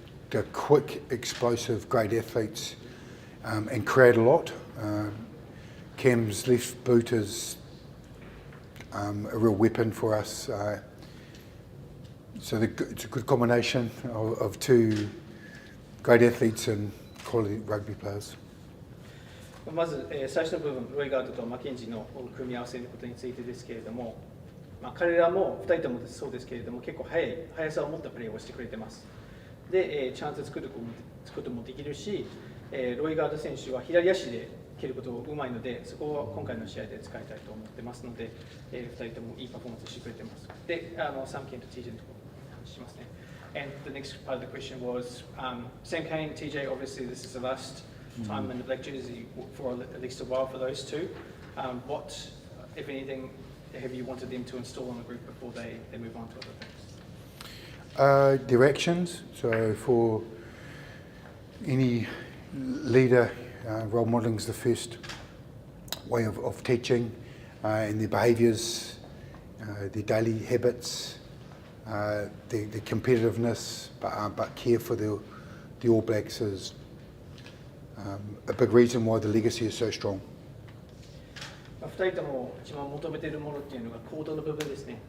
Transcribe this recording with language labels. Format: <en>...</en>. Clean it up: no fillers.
<en>The quick, explosive, great athletes and create a lot. Cam's left boot is a real weapon for us. So it's a good combination of two great athletes and quality rugby players.</en> <ja>まず、最初の部分、ロイガードとマッケンジーの組み合わせのことについてですけれども、彼らも2人ともそうですけれども、結構速さを持ったプレーをしてくれてます。で、チャンス作ることもできるし、ロイガード選手は左足で蹴ることがうまいので、そこを今回の試合で使いたいと思ってますので、2人ともいいパフォーマンスしてくれてます。で、サムケンと TJ のところ話しますね。</ja> <en>And the next part of the question was, Sam Kane, TJ, obviously this is the last time in the black jersey for at least a while for those two. What, if anything, have you wanted them to install on the group before they move on to other things? Directions. So for any leader, role modelling is the first way of teaching, and their behaviours, their daily habits, the competitiveness, but care for the All Blacks is a big reason why the legacy is so strong.</en> <ja>2人とも一番求めているものっていうのが行動の部分ですね。</ja>